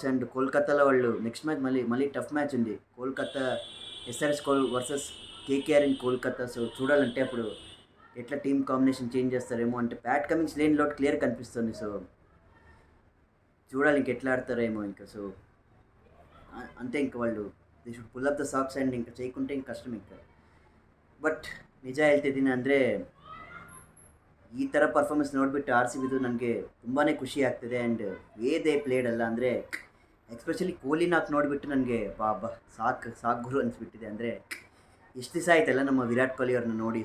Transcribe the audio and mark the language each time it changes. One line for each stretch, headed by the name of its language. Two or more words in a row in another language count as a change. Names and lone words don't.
Telugu: అండ్ కోల్కతాలో వాళ్ళు
English: next match
Telugu: మళ్ళీ
English: tough match
Telugu: ఉంది. కోల్కతా
English: SRS versus KKR in Kolkata.
Telugu: సో చూడాలంటే అప్పుడు ఎట్లా
English: team combination change
Telugu: చేస్తారేమో. అంటే ప్యాట్ కమిన్స్ లేని లోటు క్లియర్ కనిపిస్తుంది. సో చూడాలి ఇంక ఎట్లా ఆడతారేమో ఇంకా. సో అంతే ఇంక వాళ్ళు
English: they should pull up the socks.
Telugu: ಆ್ಯಂಡ್ ఇంకా చేయకుంటే ఇంక ಕಷ್ಟ ఇంకా.
Kannada: ಬಟ್ ನಿಜ ಹೇಳ್ತಿದ್ದೀನಿ ಅಂದರೆ ಈ ಥರ ಪರ್ಫಾರ್ಮೆನ್ಸ್ ನೋಡಿಬಿಟ್ಟು ಆರ್ ಸಿ ಬಿದು ನನಗೆ ತುಂಬಾ ಖುಷಿ ಆಗ್ತಿದೆ.
English: and way they played
Kannada: ಅಲ್ಲ ಅಂದರೆ ಎಸ್ಪೆಷಲಿ ಕೊಹ್ಲಿನಾಕ್ ನೋಡಿಬಿಟ್ಟು ನನಗೆ ಬಾಬಾ ಸಾಕು ಗುರು ಅನಿಸ್ಬಿಟ್ಟಿದೆ. ಅಂದರೆ ಎಷ್ಟು ದಿವಸ ಆಯ್ತಲ್ಲ ನಮ್ಮ ವಿರಾಟ್ ಕೊಹ್ಲಿ ಅವ್ರನ್ನ ನೋಡಿ.